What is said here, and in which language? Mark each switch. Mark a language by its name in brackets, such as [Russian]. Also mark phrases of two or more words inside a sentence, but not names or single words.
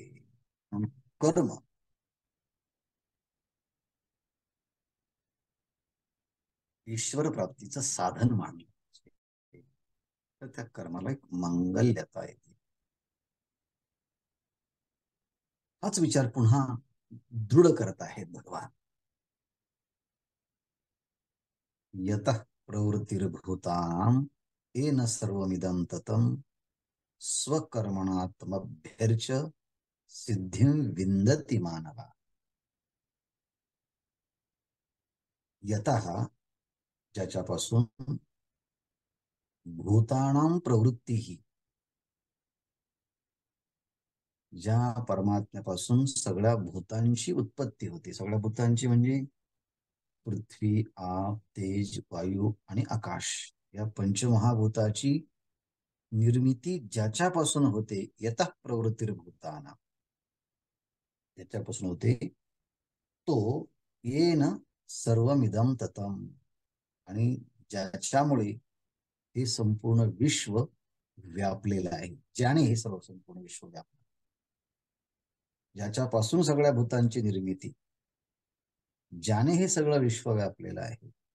[Marathi] कर्म ईश्वर प्राप्तीचं साधन मानलं तर त्या कर्माला एक मंगल्यता येते. हाच विचार पुन्हा दृढ करत आहेत भगवान. [Sanskrit] यतः प्रवृत्तिर्भूतानां येन सर्वमिदं ततं स्वकर्मणात्मभ्यर्च सिद्धिं विंदती मानवा. [Marathi] यतः ज्याच्यापासून भूतानां प्रवृत्ती, ज्या परमात्म्यापासून सगळ्या भूतांची उत्पत्ती होते. सगळ्या भूतांची म्हणजे पृथ्वी, आप, तेज, वायू आणि आकाश, या पंचमहाभूताची निर्मिती ज्याच्यापासून होते, [Sanskrit] यतः प्रवृत्तिर्भूतानां, [Marathi] ज्याच्यापासून होते तो [Sanskrit] येन सर्वमिदं ततं, [Marathi] आणि ज्याच्यामुळे हे संपूर्ण विश्व व्यापलेलं आहे. ज्याने हे सर्व संपूर्ण विश्व व्यापलं, ज्याच्यापासून सगळ्या भूतांची निर्मिती, ज्याने हे सगळं विश्व व्यापलेलं आहे.